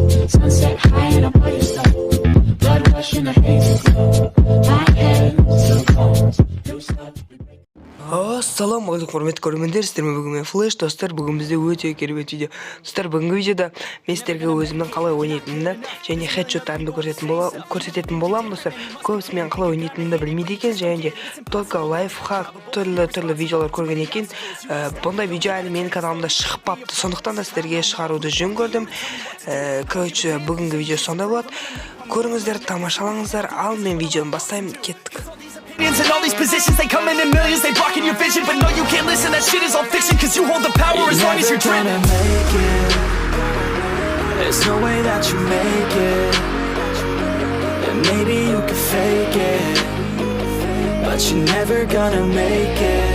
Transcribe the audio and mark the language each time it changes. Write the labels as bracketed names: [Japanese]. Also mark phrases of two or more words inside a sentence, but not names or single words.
[English] Sunset high and I'm your stuff. Blood rush in the hazy glow. My head to the bones. You start to be [Kazakh] Ассаламу алейкум, құрметті көрермендер, сіздермен бүгін мен Флэш, достар, бүгін бізде өте керемет видео. Достар, бүгінгі видеода мен сіздерге өзімнің қалай ойнайтынымды және хедшоттарымды көрсететін боламын, достар. Көбісі мен қалай ойнайтынымды білмейді екен, және де только лайфхак түрлі видеолар көрген екен. Бұндай видео әлі менің каналымда шықпапты, сондықтан да сіздерге шығаруды жөн көрдім. Короче, бүгінгі видео сондай болады. Көріңіздер, тамашалаңыздар, ал мен видеоны бастаймын, кеттік. [English] In all these positions, they come in millions, they blocking your vision. But no, you can't listen, that shit is all fiction. Cause you hold the power as long as you're driven. Make it. There's no way that you make it. And maybe you can fake it, but you're never gonna make it.